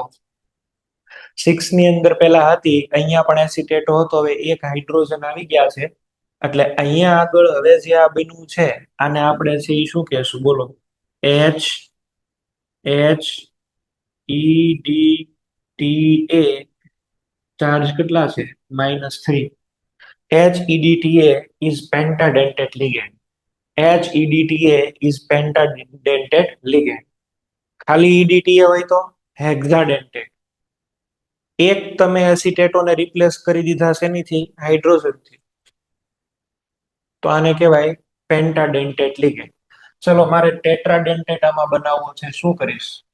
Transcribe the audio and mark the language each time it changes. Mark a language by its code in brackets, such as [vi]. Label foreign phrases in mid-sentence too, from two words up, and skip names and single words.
[gu] 6 ની અંદર પેલા હતી, અહીંયા પણ એસિટેટો હતો, હવે એક હાઇડ્રોજન આવી ગયા છે. એટલે અહીંયા આગળ હવે જે આ બન્યું છે આને આપણે છે એ શું કહેશું? બોલો. HEDTA ચાર્જ કેટલા છે? -3. [en] HEDTA is pentadentate ligand. HEDTA is pentadentate ligand. [gu] ખાલી EDTA હોય તો હેક્સાડેન્ટેટ. એક તમે એસિટેટોને રિપ્લેસ કરી દીધા શેનીથી? હાઇડ્રોજનથી. તો આને કહેવાય પેન્ટાડેન્ટેટ લિગેન્ડ. ચલો, મારે ટેટ્રાડેન્ટેટ આમાં બનાવવો છે. શું કરીશ?